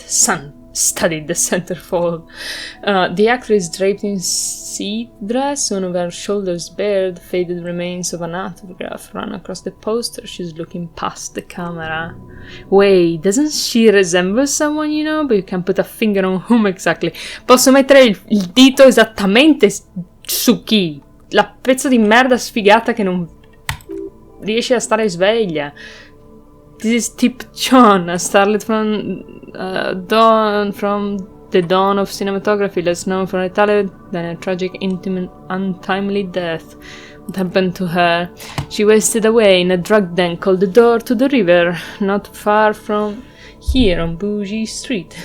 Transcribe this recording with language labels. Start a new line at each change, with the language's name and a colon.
English: Sun studied the centerfold. The actress is draped in seat dress, one of her shoulders bare. The faded remains of an autograph run across the poster. She's looking past the camera. Wait, doesn't she resemble someone you know? But you can't put a finger on whom exactly.
Italian: Posso mettere il dito esattamente su chi? La pezzo di merda sfigata che non riesce a stare sveglia.
English: This is Tip John, a starlet from Dawn from the dawn of cinematography, less known for her talent than a tragic, intimate, untimely death. What happened to her? She wasted away in a drug den called the Door to the River, not far from here on Bougie Street.